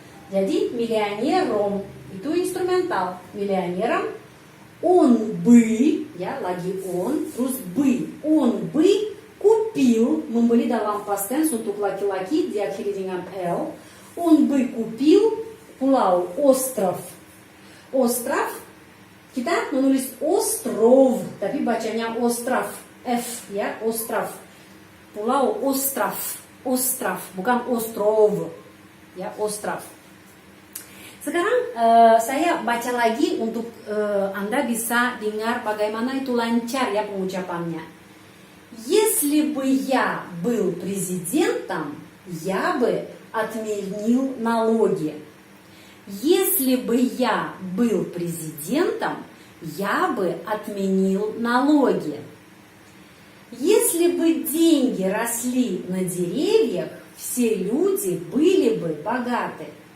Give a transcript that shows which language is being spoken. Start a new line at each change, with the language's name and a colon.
Indonesian: Jadi миллионером itu instrumental, миллионером.
Russian: Он бы,
Indonesian: ya lagi on, terus
Russian: бы, он бы купил,
Indonesian: membeli dalam past tense untuk laki-laki diakhiri dengan L.
Russian: Он бы купил pulau, остров.
Indonesian: Остров, kita menulis остров, tapi bacanya остров, F ya, остров.
Russian: Pulau остров, остров, bukan остров, ya остров.
Indonesian: Sekarang saya baca lagi untuk Anda bisa dengar bagaimana itu lancar ya pengucapannya.
Russian: Если бы я был президентом, я бы отменил налоги. Если бы я был президентом, я бы отменил налоги. Если бы деньги росли на деревьях, все люди были бы богаты.